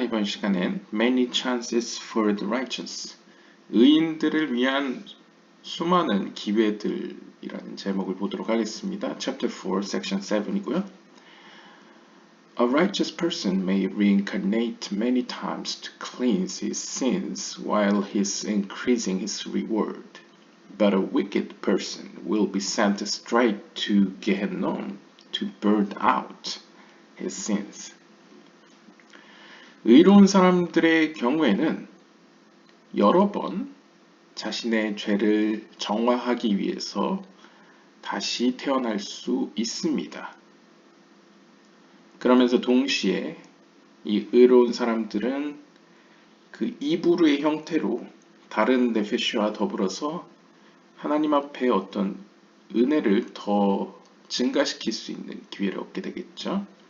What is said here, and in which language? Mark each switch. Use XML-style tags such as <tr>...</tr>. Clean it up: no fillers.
<ko>이번 시간엔</ko> <en>Many Chances for the Righteous,</en> <ko>의인들을 위한 수많은 기회들이라는 제목을 보도록 하겠습니다.</ko> <en>Chapter 4, Section 7이고요. A righteous person may reincarnate many times to cleanse his sins while he's increasing his reward. But a wicked person will be sent straight to Gehenna to burn out his sins.</en> <ko>의로운 사람들의 경우에는 여러 번 자신의 죄를 정화하기 위해서 다시 태어날 수 있습니다. 그러면서 동시에 이 의로운 사람들은 그 이브루의 형태로 다른 네페시와 더불어서 하나님 앞에 어떤 은혜를 더 증가시킬 수 있는 기회를 얻게 되겠죠.</ko>